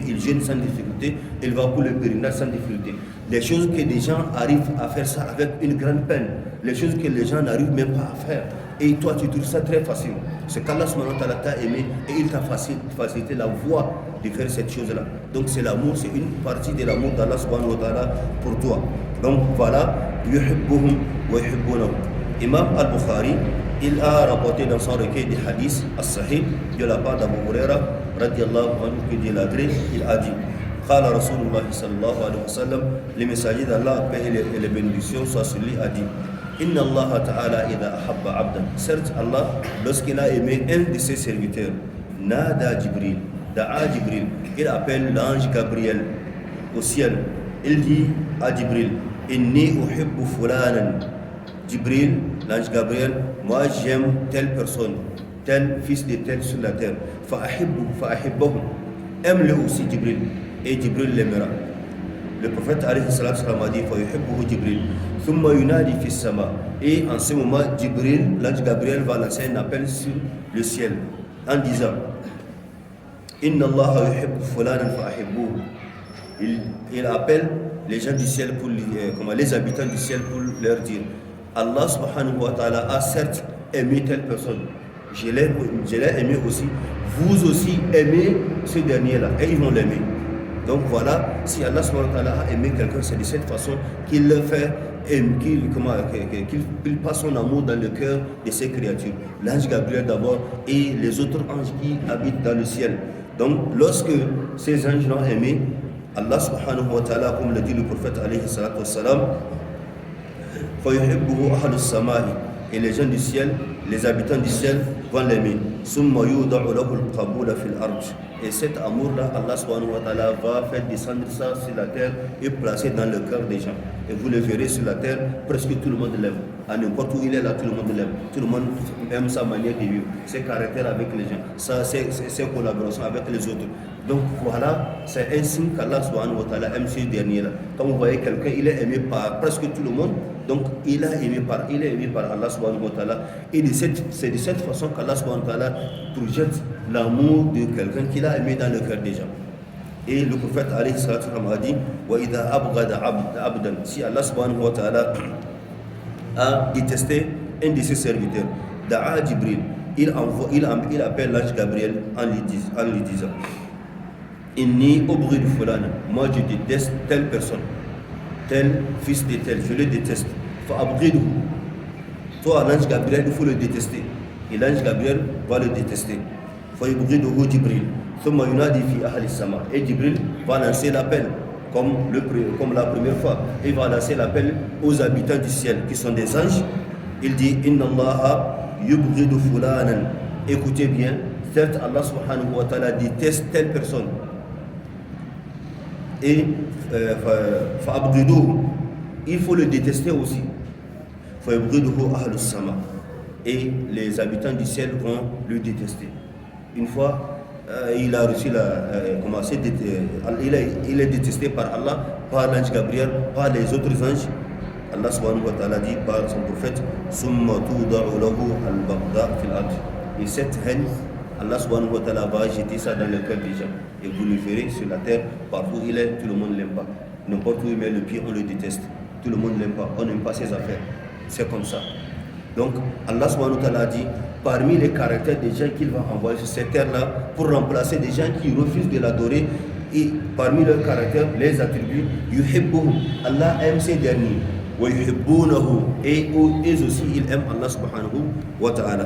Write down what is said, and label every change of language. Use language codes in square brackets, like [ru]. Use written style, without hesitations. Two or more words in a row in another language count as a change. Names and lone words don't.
[fr] Il jeûne sans difficulté. Il va pour le pèlerinage sans difficulté. Les choses que les gens arrivent à faire ça avec une grande peine. Les choses que les gens n'arrivent même pas à faire. Et toi, tu trouves ça très facile. C'est qu'Allah [ar] سبحانه وتعالى [fr] t'a aimé et il t'a facilité la voie de faire cette chose-là. Donc c'est l'amour, c'est une partie de l'amour d'Allah [ar] سبحانه وتعالى [fr] pour toi. Donc voilà, [ar] يحبهم ويحبونهم. [fr] Imam al-Bukhari, il a rapporté dans son recueil des hadiths as-sahih de la part d'Abu Huraira [ar] رضي الله عنه, [fr] que Dieu l'agrée, il a dit [ar] قال رسول الله صلى الله عليه وسلم, [fr] le messager d'Allah, paix et les bénédictions soient sur lui, a dit [ar] إن الله تعالى إذا أحب عبدا. [fr] Certes, Allah, lorsqu'il a aimé un de ses serviteurs, [ar] نادى جبريل دعا جبريل, [fr] il appelle l'ange Gabriel au ciel. Il dit à Jibril [ar] إني أحب فلانا. [fr] Jibril, l'ange Gabriel, moi j'aime telle personne, tel fils de tel sur la terre. Fa'ahibbahu. Aime-le aussi, Jibril. Et Jibril l'aimera. Le prophète [ar] عليه الصلاة والسلام [fr] a dit [ar] فيحبه جبريل. ثم ينادي في السماء. [fr] Et en ce moment, Jibril, l'ange Gabriel, va lancer un appel sur le ciel en disant [ar] إن الله يحب فلانا فأحبوه. [fr] Il appelle les gens du ciel, les habitants du ciel, pour leur dire Allah [ar] سبحانه وتعالى [fr] a certes aimé telle personne, je l'ai aimé aussi, vous aussi aimez ce dernier-là, et ils vont l'aimer. Donc voilà, si Allah [ar] سبحانه وتعالى [fr] a aimé quelqu'un, c'est de cette façon qu'il le fait, qu'il passe son amour dans le cœur de ses créatures. L'ange Gabriel d'abord et les autres anges qui habitent dans le ciel. Donc lorsque ces anges l'ont aimé, Allah [ar] سبحانه وتعالى, [fr] comme l'a dit le prophète [ar] عليه الصلاة والسلام, فَيُحِبُّهُ أَهْلُ السَّمَاءِ. [fr] Et les gens du ciel, les habitants du ciel vont l'aimer. [ar] ثُمَّ يُوضَعُ لَهُ الْقَبُولَ فِي الْأَرْضِ. [fr] Et cet amour-là, Allah [ar] سبحانه وتعالى [fr] va faire descendre ça sur la terre et placer dans le cœur des gens. Et vous le verrez sur la terre, presque tout le monde l'aime. À n'importe où il est là, tout le monde l'aime. Tout le monde aime sa manière de vivre, ses caractères avec les gens, ses collaborations avec les autres. Donc voilà, c'est un signe qu'Allah [ar] سبحانه وتعالى [fr] aime ce dernier-là. Quand vous voyez quelqu'un, il est aimé par presque tout le monde, Donc il est aimé par Allah [ar] سبحانه وتعالى. [fr] Et c'est de cette façon qu'Allah [ar] سبحانه وتعالى [fr] projette l'amour de quelqu'un qu'il a aimé dans le cœur des gens. Et le prophète [ar] عليه الصلاة والسلام [fr] a dit [ar] وإذا أبغض عبدا, [fr] si Allah [ar] سبحانه وتعالى [fr] a détesté un de ses serviteurs, [ar] دعا جبريل, [fr] il appelle l'ange Gabriel en lui disant [ar] إني أبغض فلانا, [fr] moi je déteste telle personne, tel fils de tel, je le déteste. [ar] فأبغضه, [fr] toi l'ange Gabriel il faut le détester, et l'ange Gabriel va le détester. [ar] فيبغضه جبريل ثم ينادي في أهل السماء, [fr] et Jibril va lancer l'appel comme la première fois, il va lancer l'appel aux habitants du ciel qui sont des anges. Il dit [ar] إن الله يبغض فلانا, [fr] écoutez bien, certes Allah [ar] سبحانه وتعالى [fr] déteste telle personne, et fa'abghiduhu, il faut le détester aussi. [ar] فيبغضه أهل السماء, [fr] et les habitants du ciel vont le détester. Une fois il a reçu il est détesté par Allah, par l'ange Gabriel, par les autres anges. Allah [ar] سبحانه وتعالى [fr] dit par son prophète [ar] ثم توضع له البغضاء في الأرض, [fr] et cette haine Allah [ar] سبحانه وتعالى [fr] va jeter ça dans le cœur des gens, et vous le verrez sur la terre, partout il est, tout le monde ne l'aime pas. N'importe où il met le pied, on le déteste. Tout le monde ne l'aime pas, on n'aime pas ses affaires. C'est comme ça. Donc Allah [ar] سبحانه وتعالى [fr] dit parmi les caractères des gens qu'il va envoyer sur cette terre-là pour remplacer des gens qui refusent de l'adorer, et parmi leurs caractères, les attributs, yuhibbuhum, Allah aime ces derniers, [ar] ويحبونه, [fr] et eux aussi ils aiment Allah [ar] سبحانه وتعالى.